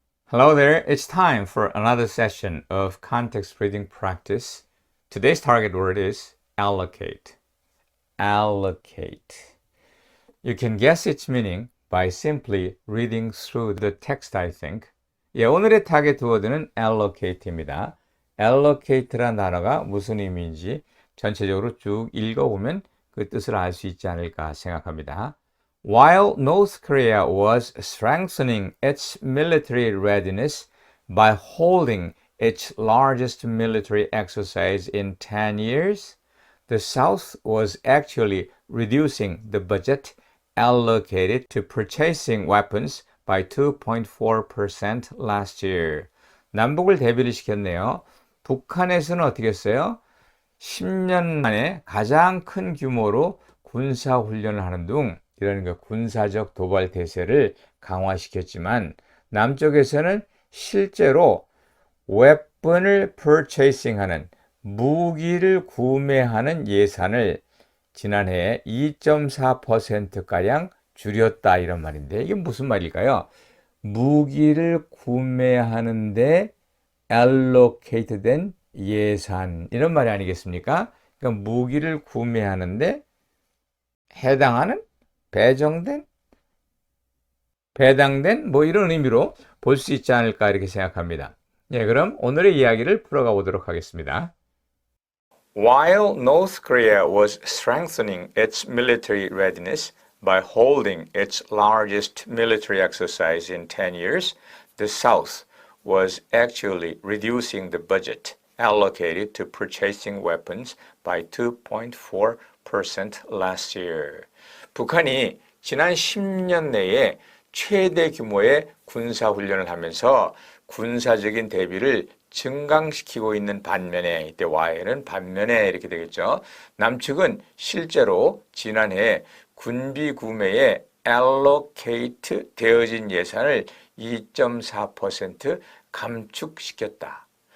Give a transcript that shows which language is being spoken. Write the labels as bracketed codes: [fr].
[en] Hello there, it's time for another session of context reading practice. Today's target word is allocate. Allocate. You can guess its meaning by simply reading through the text, I think. [ko] 오늘의 타겟 워드는 allocate입니다. allocate란 단어가 무슨 의미인지 전체적으로 쭉 읽어보면 그 뜻을 알 수 있지 않을까 생각합니다. [en] While North Korea was strengthening its military readiness by holding its largest military exercise in 10 years, the South was actually reducing the budget allocated to purchasing weapons by 2.4% last year. [ko] 남북을 대비를 시켰네요. 북한에서는 어떻게 했어요? 10년 만에 가장 큰 규모로 군사훈련을 하는 등 이런 군사적 도발 대세를 강화시켰지만 남쪽에서는 실제로 웨폰을 purchasing하는 무기를 구매하는 예산을 지난해에 2.4%가량 줄였다 이런 말인데 이게 무슨 말일까요? 무기를 구매하는데 allocate 된 예산 이런 말이 아니겠습니까? 그러니까 무기를 구매하는데 해당하는 배당된 뭐 이런 의미로 볼 수 있지 않을까 이렇게 생각합니다. 그럼 오늘의 이야기를 풀어가 보도록 하겠습니다. [en] While North Korea was strengthening its military readiness by holding its largest military exercise in 10 years, the South was actually reducing the budget allocated to purchasing weapons by 2.4% last year. [ko] 북한이 지난 10년 내에 최대 규모의 군사훈련을 하면서 군사적인 대비를 증강시키고 있는 반면에 이때 Y는 반면에 이렇게 되겠죠. 남측은 실제로 지난해 군비 구매에 allocate 되어진 예산을 2.4% 감축시켰다.